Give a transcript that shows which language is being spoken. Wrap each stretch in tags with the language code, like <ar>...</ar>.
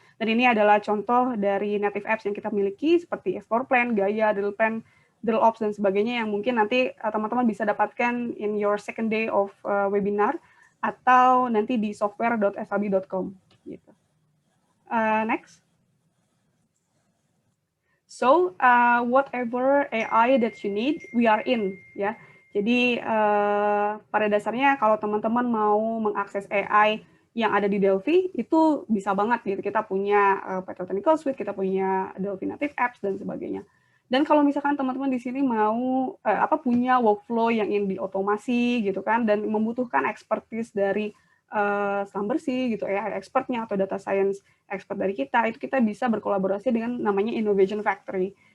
<id>Dan ini adalah contoh dari native apps yang kita miliki seperti Explore Plan, Gaia, Drill Plan, Drill Ops dan sebagainya yang mungkin nanti teman-teman bisa dapatkan</id> <en>in your second day of webinar</en> <id>atau nanti di software.slb.com gitu.</id> <en>Next. So whatever AI that you need, we are in ya.</en> <id>Jadi pada dasarnya kalau teman-teman mau mengakses AI yang ada di Delphi itu bisa banget gitu. Kita punya Petrotechnical Suite, kita punya Delphi Native Apps dan sebagainya. Dan kalau misalkan teman-teman di sini mau punya workflow yang ingin diotomasi gitu kan, dan membutuhkan expertise dari selam bersih gitu, AI expertnya atau</id> <en>data science expert</en> <id>dari kita, itu kita bisa berkolaborasi dengan namanya Innovation Factory.</id>